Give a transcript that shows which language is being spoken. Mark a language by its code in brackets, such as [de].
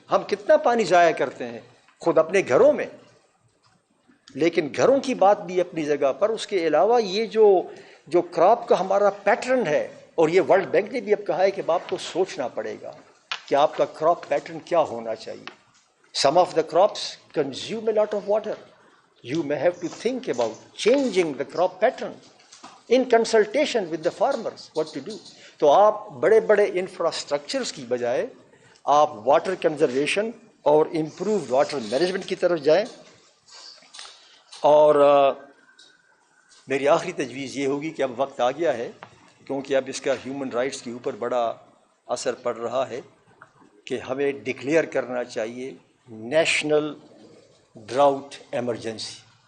[ur] ہم کتنا پانی ضائع کرتے ہیں خود اپنے گھروں میں، لیکن گھروں کی بات بھی اپنی جگہ پر. اس کے علاوہ یہ جو کراپ کا ہمارا پیٹرن ہے، اور یہ ورلڈ بینک نے بھی اب کہا ہے کہ آپ کو سوچنا پڑے گا کہ آپ کا کراپ پیٹرن کیا ہونا چاہیے. [en] Some of the crops consume a lot of water. You may have to think about changing the crop pattern in consultation with the farmers what to do. [ur] تو آپ بڑے بڑے انفراسٹرکچرز کی بجائے آپ واٹر کنزرویشن اور امپرووڈ واٹر مینجمنٹ کی طرف جائیں. اور میری آخری تجویز یہ ہوگی کہ اب وقت آ گیا ہے، کیونکہ اب اس کا ہیومن رائٹس کے اوپر بڑا اثر پڑ رہا ہے، کہ ہمیں ڈکلیئر کرنا چاہیے نیشنل ڈراؤٹ ایمرجنسی.